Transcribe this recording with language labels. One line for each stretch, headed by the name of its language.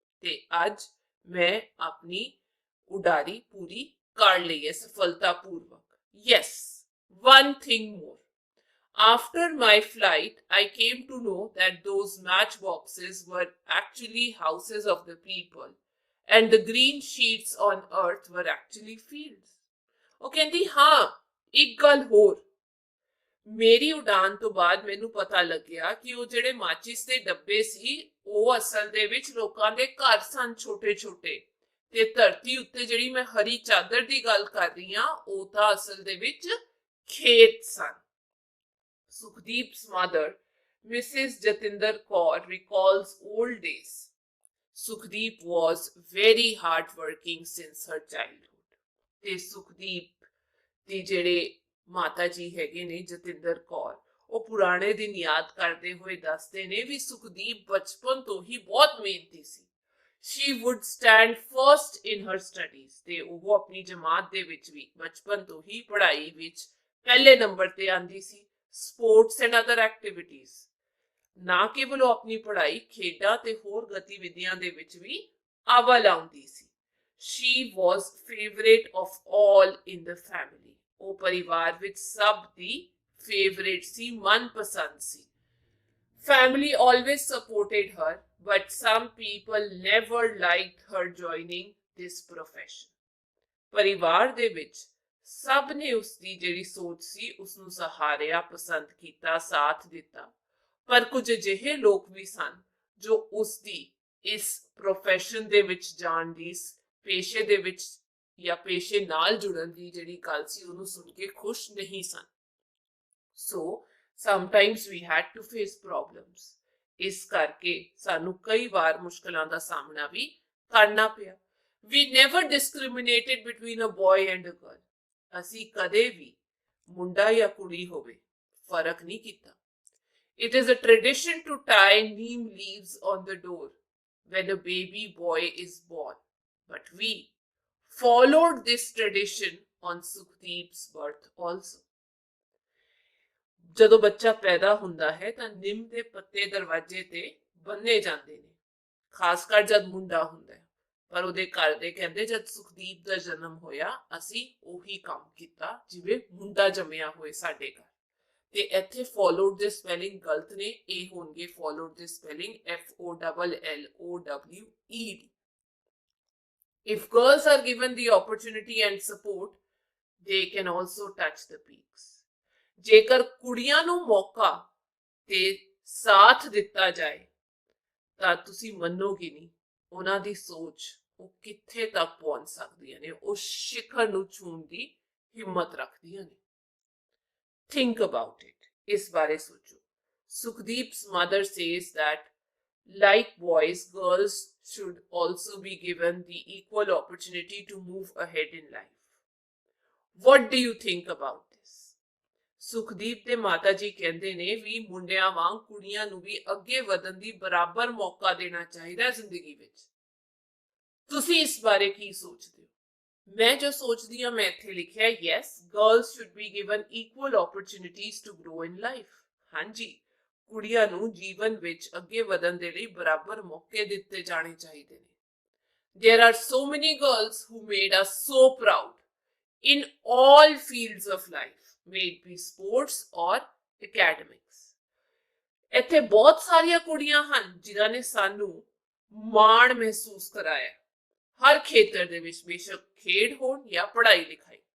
Punjabi: ਤੇ ਅੱਜ ਮੈਂ ਆਪਣੀ ਉਡਾਰੀ ਪੂਰੀ ਕਰ ਲਈ ਹੈ ਸਫਲਤਾਪੂਰਵਕ।
English: Yes, one thing more. After my flight, I came to know that those matchboxes were actually houses of the people, and the green sheets on earth were actually fields.
Punjabi: ਉਹ ਕਹਿੰਦੀ ਹਾਂ, ਇੱਕ ਗੱਲ ਹੋਰ, ਮੇਰੀ ਉਡਾਨ ਤੋਂ ਬਾਅਦ ਮੈਨੂੰ ਪਤਾ ਲੱਗਿਆ ਕਿ ਉਹ ਜਿਹੜੇ ਮਾਚਿਸ ਦੇ ਡੱਬੇ ਸੀ ਉਹ ਅਸਲ ਦੇ ਵਿੱਚ ਲੋਕਾਂ ਦੇ ਘਰ ਸਨ ਛੋਟੇ-ਛੋਟੇ ਤੇ ਧਰਤੀ ਉੱਤੇ ਜਿਹੜੀ ਮੈਂ ਹਰੀ ਚਾਦਰ ਦੀ ਗੱਲ ਕਰ ਰਹੀ ਹਾਂ ਉਹ ਤਾਂ ਅਸਲ ਦੇ ਵਿੱਚ ਖੇਤ ਸਨ।
English: Sukhdeep's mother, Mrs. Jatinder Kaur, recalls old days. Sukhdeep was very hardworking since her childhood.
Punjabi: ਤੇ ਸੁਖਦੀਪ ਦੀ ਜਿਹੜੇ ਮਾਤਾ ਜੀ ਹੈਗੇ ਨੇ ਜਤਿੰਦਰ ਕੌਰ, ਉਹ ਪੁਰਾਣੇ ਦਿਨ ਯਾਦ ਕਰਦੇ ਹੋਏ ਦੱਸਦੇ ਨੇ ਵੀ ਸੁਖਦੀਪ ਬਚਪਨ ਤੋਂ ਹੀ ਬਹੁਤ ਮਿਹਨਤੀ ਸੀ।
English: She would stand first in her studies
Punjabi: ਤੇ ਉਹ ਆਪਣੀ ਜਮਾਤ ਦੇ ਵਿੱਚ ਵੀ ਬਚਪਨ ਤੋਂ ਹੀ ਪੜ੍ਹਾਈ ਵਿੱਚ ਪਹਿਲੇ ਨੰਬਰ ਤੇ ਆਂਦੀ ਸੀ।
English: sports and other activities,
Punjabi: ਨਾ ਕੇਵਲ ਉਹ ਆਪਣੀ ਪੜ੍ਹਾਈ, ਖੇਡਾਂ ਤੇ ਹੋਰ ਗਤੀਵਿਧੀਆਂ ਦੇ ਵਿੱਚ ਵੀ ਅਵਲ ਆਉਂਦੀ ਸੀ।
English: She was favorite of all in the family.
Punjabi: ਉਹ ਪਰਿਵਾਰ ਵਿੱਚ ਸਭ ਦੀ ਫੇਵਰੇਟ ਸੀ, ਮਨਪਸੰਦ ਸੀ।
English: Family always supported her, but some people never liked her joining this profession.
Punjabi: ਪਰਿਵਾਰ ਦੇ ਵਿੱਚ ਸਭ ਨੇ ਉਸ ਦੀ ਜਿਹੜੀ ਸੋਚ ਸੀ ਉਸ ਨੂੰ ਸਹਾਰਿਆ, ਪਸੰਦ ਕੀਤਾ, ਸਾਥ ਦਿੱਤਾ। ਪਰ ਕੁਝ ਅਜਿਹੇ ਲੋਕ ਵੀ ਸਨ ਜੋ ਉਸ ਦੀ ਇਸ ਪ੍ਰੋਫੈਸ਼ਨ ਦੇ ਵਿੱਚ ਜਾਣ ਦੀ, ਪੇਸ਼ੇ ਦੇ ਵਿੱਚ ਜਾਂ ਪੇਸ਼ੇ ਨਾਲ ਜੁੜਨ ਦੀ ਜਿਹੜੀ ਗੱਲ ਸੀ ਉਹਨੂੰ ਸੁਣ ਕੇ ਖੁਸ਼ ਨਹੀਂ ਸਨ।
English: So sometimes we had to face problems.
Punjabi: ਇਸ ਕਰਕੇ ਸਾਨੂੰ ਕਈ ਵਾਰ ਮੁਸ਼ਕਲਾਂ ਦਾ ਸਾਹਮਣਾ ਵੀ ਕਰਨਾ ਪਿਆ।
English: We never discriminated between a boy and a girl.
Punjabi: ਅਸੀਂ ਕਦੇ ਵੀ ਮੁੰਡਾ ਜਾਂ ਕੁੜੀ ਹੋਵੇ ਫਰਕ ਨਹੀਂ ਕੀਤਾ।
English: It is a tradition to tie neem leaves on the door when a baby boy is born. But we followed this tradition on Sukhdeep's birth also.
Punjabi: ਜਦੋਂ ਬੱਚਾ ਪੈਦਾ ਹੁੰਦਾ ਹੈ ਤਾਂ ਨਿੰਮ ਦੇ ਪੱਤੇ ਦਰਵਾਜ਼ੇ ਤੇ ਬੰਨੇ ਜਾਂਦੇ ਨੇ, ਖਾਸ ਕਰ ਜਦ ਮੁੰਡਾ ਹੁੰਦਾ ਹੈ। ਪਰ ਉਹਦੇ ਘਰ ਦੇ ਕਹਿੰਦੇ ਜਦ ਸੁਖਦੀਪ ਦਾ ਜਨਮ ਹੋਇਆ ਅਸੀਂ ਉਹੀ ਕੰਮ ਕੀਤਾ ਜਿਵੇਂ ਮੁੰਡਾ ਜੰਮਿਆ ਹੋਏ ਸਾਡੇ ਘਰ। ਤੇ ਇੱਥੇ ਫੋਲੋਡ ਦੇ ਸਪੈਲਿੰਗ ਗਲਤ ਨੇ, ਇਹ ਹੋਣਗੇ ਫੋਲੋਡ ਦੇ spelling FOLLOWED।
English: If girls are given the opportunity and support, they can also touch the peaks.
Punjabi: ਜੇਕਰ ਕੁੜੀਆਂ ਨੂੰ ਮੌਕਾ ਤੇ ਸਾਥ ਦਿੱਤਾ ਜਾਏ ਤਾਂ ਤੁਸੀਂ ਮੰਨੋਗੇ ਨਹੀਂ ਉਹਨਾਂ ਦੀ ਸੋਚ ਉਹ ਕਿੱਥੇ ਤੱਕ ਪਹੁੰਚ ਸਕਦੀਆਂ ਨੇ, ਉਹ ਸਿਖਰ ਨੂੰ ਛੂਹਣ ਦੀ ਹਿੰਮਤ ਰੱਖਦੀਆਂ ਨੇ।
English: Think about it.
Punjabi: ਇਸ ਬਾਰੇ ਸੋਚੋ।
English: Sukhdeep's mother says that like boys, girls should also be given the equal opportunity to move ahead in life. What do you think about this?
Punjabi: Sukhdeep ਦੇ ਮਾਤਾ ਜੀ ਕਹਿੰਦੇ ਨੇ ਵੀ ਮੁੰਡਿਆਂ ਵਾਂਗ ਕੁੜੀਆਂ ਨੂੰ ਵੀ ਅੱਗੇ ਵਧਣ ਦੀ ਬਰਾਬਰ ਮੌਕਾ ਦੇਣਾ ਚਾਹੀਦਾ ਜ਼ਿੰਦਗੀ ਵਿੱਚ। ਤੁਸੀਂ ਇਸ ਬਾਰੇ ਕੀ ਸੋਚਦੇ ਹੋ? ਮੈਂ ਜੋ ਸੋਚਦੀ ਹਾਂ ਮੈਂ ਇੱਥੇ ਲਿਖਿਆ
English: yes, girls should be given equal opportunities to grow in life.
Punjabi: ਹਾਂਜੀ, ਕੁੜੀਆਂ ਨੂੰ ਜੀਵਨ ਵਿੱਚ ਅੱਗੇ ਵਧਣ ਦੇ ਲਈ ਬਰਾਬਰ ਮੌਕੇ ਦਿੱਤੇ ਜਾਣੇ ਚਾਹੀਦੇ ਨੇ।
English: There are so many girls who made us so proud in all fields of life, may it be sports or academics.
Punjabi: ਇੱਥੇ ਬਹੁਤ ਸਾਰੀਆਂ ਕੁੜੀਆਂ ਹਨ ਜਿਨ੍ਹਾਂ ਨੇ ਸਾਨੂੰ ਮਾਣ ਮਹਿਸੂਸ ਕਰਾਇਆ ਹਰ ਖੇਤਰ ਦੇ ਵਿੱਚ, ਬੇਸ਼ੱਕ ਖੇਡ ਹੋਣ ਜਾਂ ਪੜ੍ਹਾਈ ਲਿਖਾਈ।